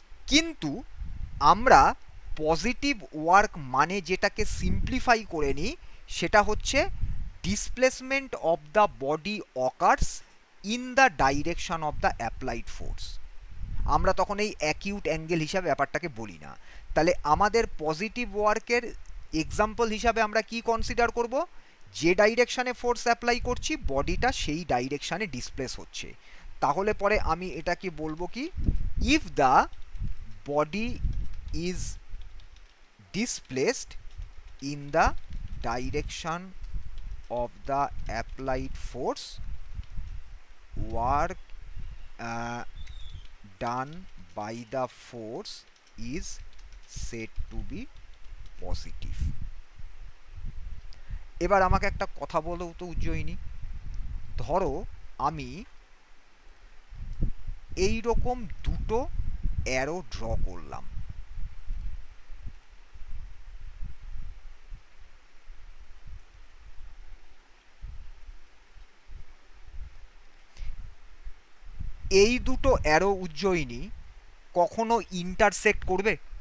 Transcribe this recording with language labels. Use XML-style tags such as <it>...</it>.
<bn>কিন্তু আমরা positive work মানে যেটাকে সিম্পলিফাই করে নিই সেটা হচ্ছে</bn> <en>Displacement of the body occurs in the direction of the applied force.</en> <bn>আমরা তখন এই অ্যাকিউট অ্যাঙ্গেল হিসাবে ব্যাপারটাকে বলি না। তাহলে আমাদের পজিটিভ ওয়ার্কের এক্সাম্পল হিসাবে আমরা কি কনসিডার করব? যে ডাইরেকশানে ফোর্স অ্যাপ্লাই করছি বডিটা সেই ডাইরেকশানে ডিসপ্লেস হচ্ছে। তাহলে পরে আমি এটাকে বলবো কি,</bn> <en>If the body is displaced in the direction of the applied force, work done by the force is said to be positive.</en> <bn>এবার আমাকে একটা কথা বলো তো উজ্জয়িনী, ধরো আমি এই রকম দুটো অ্যারো ড্র করলাম, এই দুটো অ্যারো উজ্জয়িনী কখনো ইন্টারসেক্ট করবে?</bn>